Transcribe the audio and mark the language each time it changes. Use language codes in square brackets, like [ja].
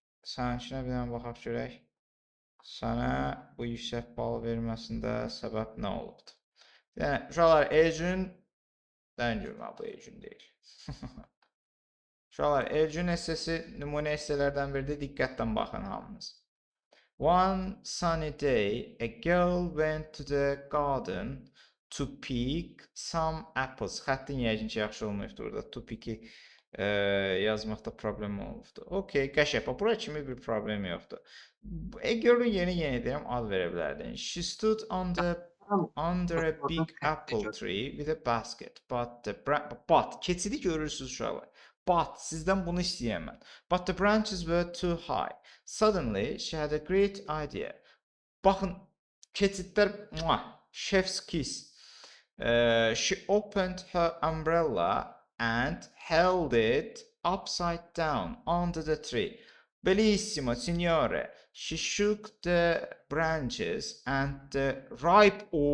[az] Sən işinə bir dənə baxaq görək. Sənə bu yüksək bal verməsində səbəb nə olubdur? Yəni, uşaqlar, Elgün dən görmə, bu Elgün deyil. Uşaqlar, Elgün essesi nümunə esselərdən biridir. Diqqətlə baxın hamınız. [en] One sunny day, a girl went to the garden to pick some apples. [az] Xəttin yəqin ki, yaxşı olmayıbdır orada. To pick-i yazmaqda problem olubdur. Okey, qəşəng. Bura kimi bir problem yoxdur. A girl-ün yeni deyirəm, ad verə bilərdin. [en] She stood under a big apple tree with a basket. [az] But keçidi görürsünüz uşaqlar. But sizdən bunu istəyirəm mən. [en] But the branches were too high. Suddenly she had a great idea. [az] Baxın, keçidlər, [en] chef's kiss. She opened her umbrella and held it upside down under the tree. [it] Bellissimo, signore. [en] She shook the branches and the ripe...